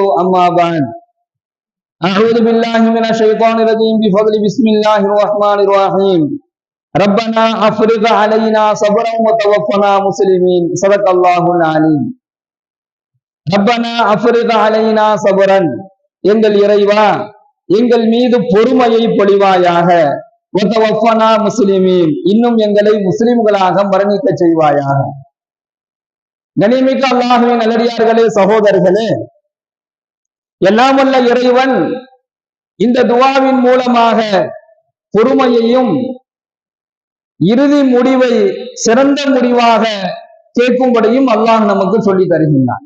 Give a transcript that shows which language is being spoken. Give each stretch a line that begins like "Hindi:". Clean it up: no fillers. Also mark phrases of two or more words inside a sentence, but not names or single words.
Arabic: أما بعد، أعوذ بالله من الشيطان الرجيم بفضل بسم الله الرحمن الرحيم. ربنا أفرغ علينا صبرا وتوفنا مسلمين. صدق الله العليم. ربنا أفرغ علينا صبرا,
Tamil: எங்கள் இறைவா எங்கள் மீது பொறுமையை பொழிவாயாக.
Arabic: وتوفنا مسلمين,
Tamil: இன்னும் எங்களை முஸ்லிம்களாக மரணிக்க செய்வாயாக. கண்ணியமிக்க அல்லாஹ்வின் நல்லடியார்களே, சகோதரர்களே, எல்லாம் வல்ல இறைவன் இந்த துஆவின் மூலமாக பொறுமையையும் இறுதி முடிவை சிறந்த முடிவாக கேட்கும்படியும் அல்லாஹ் நமக்கு சொல்லி தருகின்றான்.